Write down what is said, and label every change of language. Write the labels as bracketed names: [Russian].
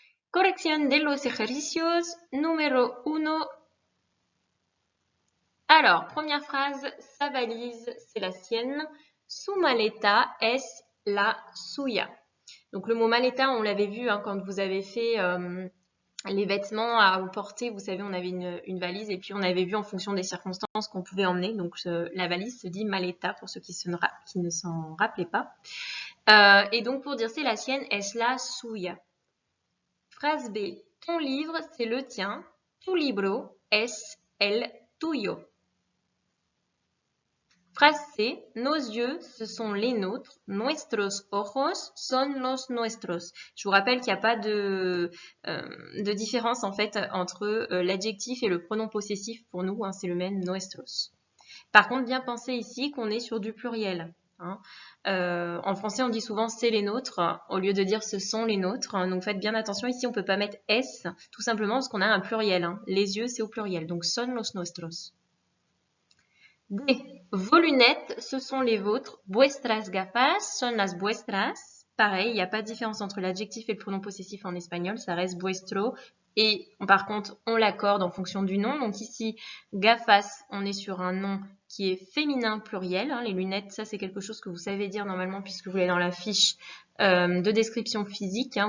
[Spanish] Corrección de los ejercicios número 1. [French] Alors, première phrase, sa valise, c'est la sienne. Su maleta es la suya. Donc le mot maleta, on l'avait vu hein, quand vous avez fait les vêtements à porter. Vous savez, on avait une valise et puis on avait vu en fonction des circonstances qu'on pouvait emmener. Donc la valise se dit maleta pour ceux qui ne s'en rappelaient pas. Et donc pour dire c'est la sienne, es la suya. Phrase B. Ton livre, c'est le tien. Tu libro es el tuyo. Phrase C. Nos yeux, ce sont les nôtres. [Spanish] Nuestros ojos son los nuestros. [French] Je vous rappelle qu'il n'y a pas de différence en fait entre l'adjectif et le pronom possessif pour nous. Hein, c'est le même nuestros. Par contre, bien penser ici qu'on est sur du pluriel. Hein. En français, on dit souvent c'est les nôtres au lieu de dire ce sont les nôtres. Donc faites bien attention. Ici, on ne peut pas mettre es tout simplement parce qu'on a un pluriel. Hein. Les yeux, c'est au pluriel. Donc son los nuestros. D. Vos lunettes, ce sont les vôtres. [Spanish] Vuestras gafas son las vuestras. [French] Pareil, il n'y a pas de différence entre l'adjectif et le pronom possessif en espagnol. Ça reste vuestro. Et par contre, on l'accorde en fonction du nom. Donc ici, gafas, on est sur un nom qui est féminin pluriel. Hein. Les lunettes, ça c'est quelque chose que vous savez dire normalement puisque vous l'avez dans la fiche de description physique. Hein.